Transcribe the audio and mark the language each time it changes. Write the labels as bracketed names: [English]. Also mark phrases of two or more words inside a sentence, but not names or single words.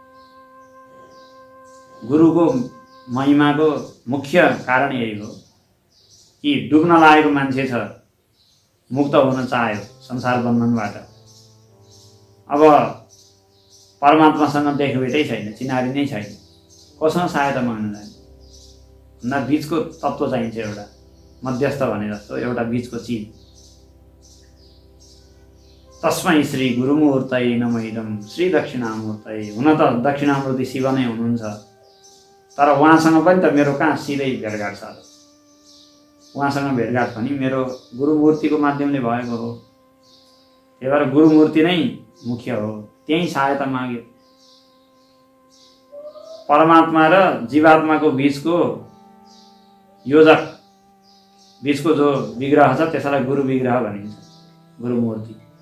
[Nepali] गुरुको महिमाको मुख्य कारण यही हो कि डुब्न लागेको मान्छे छ, मुक्त हुन चाह्यो संसार बन्धनबाट। अब परमात्मासँग देखभेटै छैन, चिनारी नै छैन, कोसँग सहायता माग्न जाने? न बिचको तत्त्व चाहिन्छ, एउटा मध्यस्थ भने जस्तो एउटा बिचको चिज। [Sanskrit] तस्मै श्री गुरुमूर्तये नमः इदं श्री दक्षिणामूर्तये। [Nepali] हुन त दक्षिणामूर्ति शिव नै हुनुहुन्छ, तर उहाँसँग पनि त मेरो कहाँ सिधै भेटघाट छ? उहाँसँग भेटघाट पनि मेरो गुरुमूर्तिको माध्यमले भएको हो। त्यही भएर गुरुमूर्ति नै मुख्य हो, त्यही सहायता माग्यो। परमात्मा र जीवात्माको बिचको योजक, बिचको जो विग्रह छ त्यसलाई गुरु विग्रह भनिन्छ, गुरुमूर्ति।